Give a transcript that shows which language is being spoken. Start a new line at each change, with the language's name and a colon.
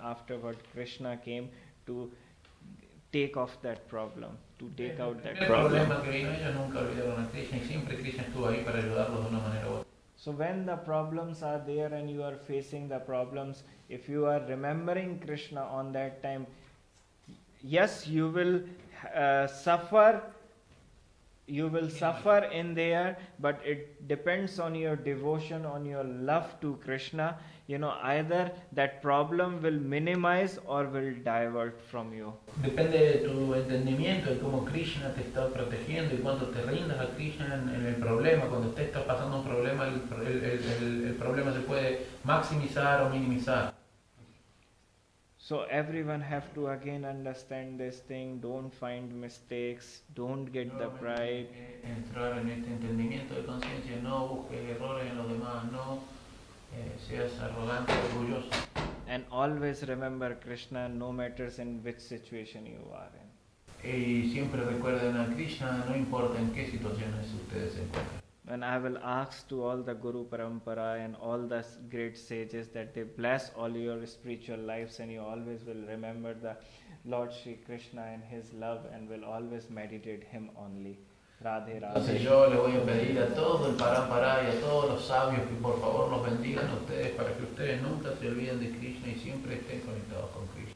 English: Afterward, Krishna came to take off that problem, to take out that problem.
Spanish: El problema que vino, ellos nunca olvidaron a Krishna y siempre Krishna estuvo ahí para ayudarlos de una manera u otra.
English: So when the problems are there and you are facing the problems, if you are remembering Krishna on that time, yes, you will suffer. You will suffer in there, but it depends on your devotion, on your love to Krishna. Either that problem will minimize or will divert from you.
Spanish: Depende de tu entendimiento de cómo Krishna te está protegiendo y cuando te rindas a Krishna en el problema, cuando te está pasando un problema, el problema se puede maximizar o minimizar.
English: So everyone have to again understand this thing. Don't find mistakes. Don't get the pride.
Spanish: Entrar en este entendimiento de conciencia, no busques errores en los demás, no seas arrogante, orgulloso.
English: And always remember Krishna, no matters in which situation you are in.
Spanish: Y siempre recuerden a Krishna, no importa en qué situaciones ustedes se encuentren.
English: And I will ask to all the Guru Parampara and all the great sages that they bless all your spiritual lives and you always will remember the Lord Shri Krishna and His love and will always meditate Him only.
Hindi: Radhe Radhe.
Spanish: Entonces yo le voy a pedir a todo el Parampara y a todos los sabios que por favor los bendigan a ustedes para que ustedes nunca se olviden de Krishna y siempre estén conectados con Krishna.